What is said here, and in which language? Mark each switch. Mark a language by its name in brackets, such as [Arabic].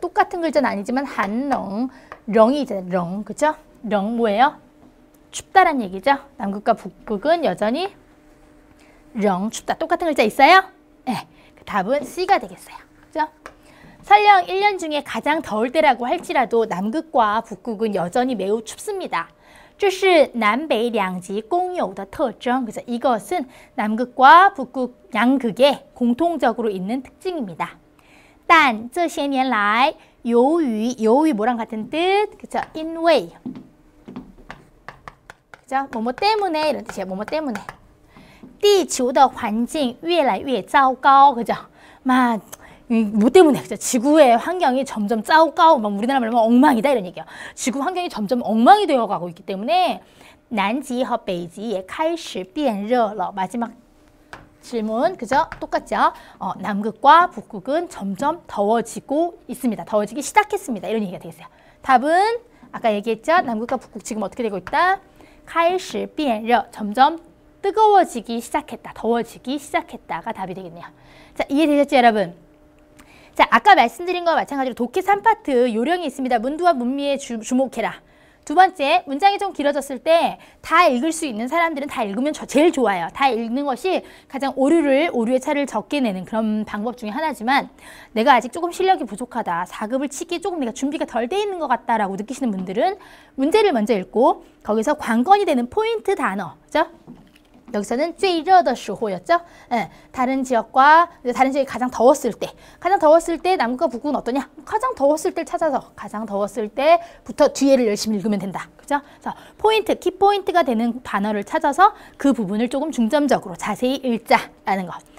[Korean] 똑같은 글자는 아니지만 寒冷 렁이 있잖아요. 렁 그죠? 렁 뭐예요? 춥다란 얘기죠. 남극과 북극은 여전히 렁 춥다. 똑같은 글자 있어요? 네. 답은 C가 되겠어요. 그죠? 설령 1년 중에 가장 더울 때라고 할지라도 남극과 북극은 여전히 매우 춥습니다. [Chinese] 这是南北两极共有的特征. [Korean] 그래서 이것은 남극과 북극 양극에 공통적으로 있는 특징입니다. [Chinese] 但这些年来由于 [Korean] 뭐랑 같은 뜻? 그죠? 因为 그죠? 뭐뭐 때문에 이런 뜻이에요. 뭐뭐 때문에. [Chinese] 地球的环境越来越糟糕, 그죠? [Korean] 막, 뭐 때문에, 그죠? 지구의 환경이 점점糟糕, 막 우리나라 말로 엉망이다, 이런 얘기예요. 지구 환경이 점점 엉망이 되어가고 있기 때문에, [Chinese] 南极和北极也开始变热了. [Korean] 마지막 질문, 그죠? 똑같죠? 남극과 북극은 점점 더워지고 있습니다. 더워지기 시작했습니다. 이런 얘기가 되겠어요. 답은, 아까 얘기했죠? 남극과 북극 지금 어떻게 되고 있다? [Chinese] 开始变热, [Korean] 점점 뜨거워지기 시작했다. 더워지기 시작했다가 답이 되겠네요. 자, 이해되셨죠, 여러분? 자, 아까 말씀드린 거와 마찬가지로 독해 3파트 요령이 있습니다. 문두와 문미에 주목해라. 두 번째, 문장이 좀 길어졌을 때 다 읽을 수 있는 사람들은 다 읽으면 제일 좋아요. 다 읽는 것이 가장 오류의 차를 적게 내는 그런 방법 중에 하나지만 내가 아직 조금 실력이 부족하다. 4급을 치기에 조금 내가 준비가 덜 돼 있는 것 같다라고 느끼시는 분들은 문제를 먼저 읽고 거기서 관건이 되는 포인트 단어, 그죠? 여기서는 [Chinese] 最热的时候 [Korean] 였죠? 예, 다른 지역이 가장 더웠을 때 남극과 북극은 어떠냐? 가장 더웠을 때를 찾아서 가장 더웠을 때부터 뒤에를 열심히 읽으면 된다. 그죠? 그래서 포인트, 키포인트가 되는 단어를 찾아서 그 부분을 조금 중점적으로 자세히 읽자라는 거.